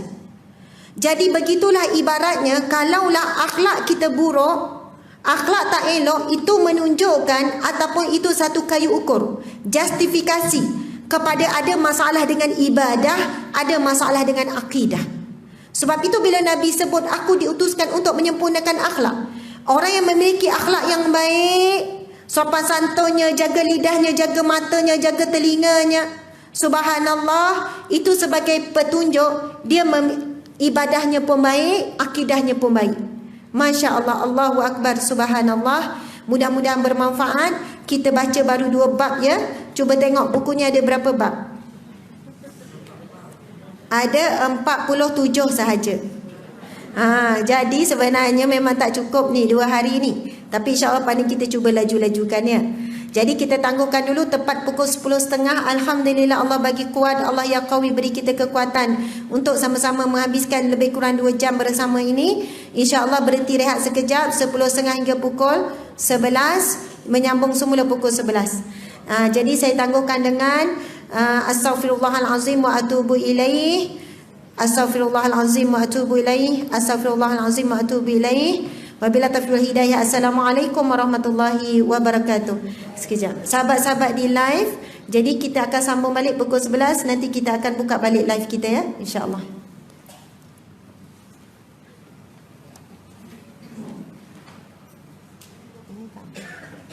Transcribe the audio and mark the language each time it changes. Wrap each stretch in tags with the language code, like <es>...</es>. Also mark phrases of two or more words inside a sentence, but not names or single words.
<ms>Jadi begitulah ibaratnya, kalaulah akhlak kita buruk, akhlak tak elok, itu menunjukkan ataupun itu satu kayu ukur, justifikasi kepada ada masalah dengan ibadah, ada masalah dengan akidah. Sebab itu bila Nabi sebut aku diutuskan untuk menyempurnakan akhlak, orang yang memiliki akhlak yang baik, sopan santunnya, jaga lidahnya, jaga matanya, jaga telinganya, subhanallah, itu sebagai petunjuk dia ibadahnya pun baik, akidahnya pun baik.</ms> <ar>ما شاء الله، الله أكبر، سبحان الله.</ar> <ms>Mudah-mudahan bermanfaat. Kita baca baru 2 bab ya. Cuba tengok bukunya ada berapa bab. Ada 47 sahaja. Jadi sebenarnya memang tak cukup ni 2 hari ni. Tapi insyaAllah pada kita cuba laju-lajukan ya. Jadi kita tangguhkan dulu tepat pukul 10.30. Alhamdulillah, Allah bagi kuat,</ms> <ar>الله يا قوي</ar> <ms>beri kita kekuatan untuk sama-sama menghabiskan lebih kurang 2 jam bersama ini. InsyaAllah berhenti rehat sekejap 10.30 hingga pukul 11, menyambung semula pukul 11. Jadi saya tangguhkan dengan</ms> <ar>أستغفر الله العظيم وأتوب إليه، أستغفر الله العظيم وأتوب إليه، أستغفر الله العظيم وأتوب إليه. وبالله التوفيق والهداية. السلام عليكم ورحمة الله وبركاته.</ar> <ms>Sekejap. Sahabat-sahabat di live, jadi kita akan sambung balik pukul 11. Nanti kita akan buka balik live kita ya, insya-Allah. Ini tak.</ms>